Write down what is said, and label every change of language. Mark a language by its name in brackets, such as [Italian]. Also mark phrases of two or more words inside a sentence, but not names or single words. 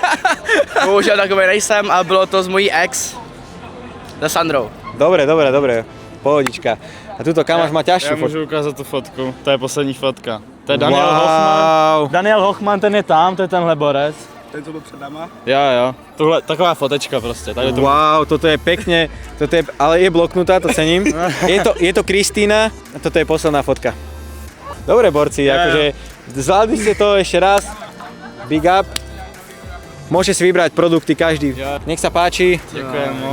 [Czech] Bohužel takový nejsem a bylo to s mojí ex. Se Sandrou. [Slovak] Dobre. Pohodička. A tuto kamáš má ťažšiu fotku. [Czech] můžu ukázat tu fotku, to je poslední fotka. To je Daniel Hochman. Daniel Hochman, ten je tam, to je tenhle borec. Ten, co byl před náma? Jo. Tohle, taková fotečka prostě. Tady to... [Slovak] Wow, toto je pekne, ale je bloknutá, to cením. Je to Kristýna a toto je posledná fotka. Dobre, borci, akože zvládli ste to ešte raz. [English] Big up. [Slovak] Môžete si vybrať produkty každý. Nech sa páči. Ďakujem moc.